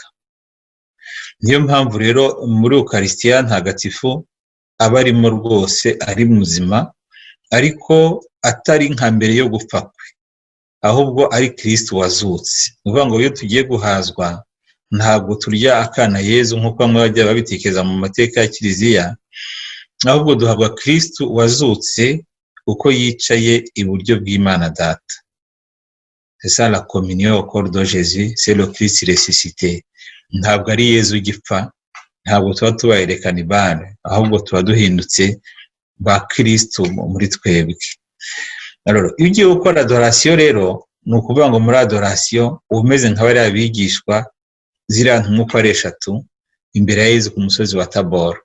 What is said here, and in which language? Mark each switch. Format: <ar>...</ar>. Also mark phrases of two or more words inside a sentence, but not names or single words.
<rw>Niyo mpamvu rero muri Eucharistia ntagatifu aba arimo rwose ari muzima, ariko atari nka mbere yo gupfa kwe, ahubwo ari Kristo wazutse. Uvuga ngo iyo tugiye guhazwa ntabwo turya akana Yezu nk'uko bamwe bajya babitekereza mu mateka ya Kiliziya, ahubwo duhabwa Kristo wazutse uko yicaye iburyo bw'Imana Data.</rw> <fr>C'est ça la communion au corps de Jésus, c'est le Christ ressuscité.</fr> <rw>Ntabwo ari Yezu ugipfa, ntabwo tuba tubaye</rw> <fr>les cannibales,</fr> <rw>ahubwo tuba duhindutse ba Kristo muri twebwe. Alors, iyo ugiye gukora adoration rero, ni ukuvuga ngo muri adoration umeze nka bariya bigishwa ziriya ntumwa uko ari eshatu imbere ya Yezu ku musozi wa Tabor.</rw>